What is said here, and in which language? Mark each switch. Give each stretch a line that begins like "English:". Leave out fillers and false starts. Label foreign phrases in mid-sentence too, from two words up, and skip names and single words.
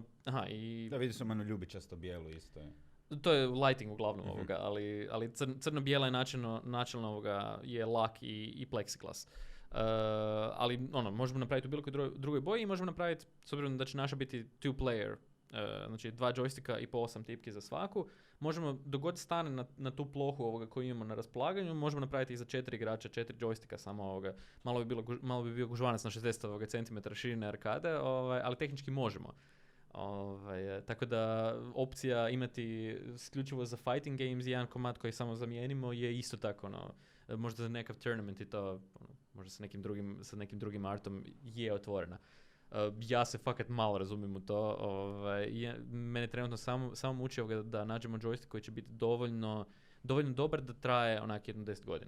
Croatian: Da, vidi sam ljubičasto bijelu isto. To je lighting uglavnom ali crno-bijela je načelno je lak i plexiglas. Ali možemo napraviti u bilo kojoj drugoj boji i možemo napraviti, s obzirom da će naša biti
English: two-player
Croatian: Znači 2 joysticka i po 8 tipki za svaku. Možemo, dogod stane na tu plohu ovoga koju imamo na raspolaganju, možemo napraviti i za 4 igrača, 4 joysticka samo ovoga. Malo bi bio gužvanac na 60 cm širine arkade, ali tehnički možemo. Tako da opcija imati isključivo za
English: fighting games
Croatian: i jedan komad koji samo zamijenimo je isto tako, možda za nekav tournament i to, možda sa nekim drugim artom je otvorena. Ja se fakat malo razumijem u to. Mene trenutno samo muči da nađemo joystick koji će biti dovoljno dobar da traje onak jedno 10 godina.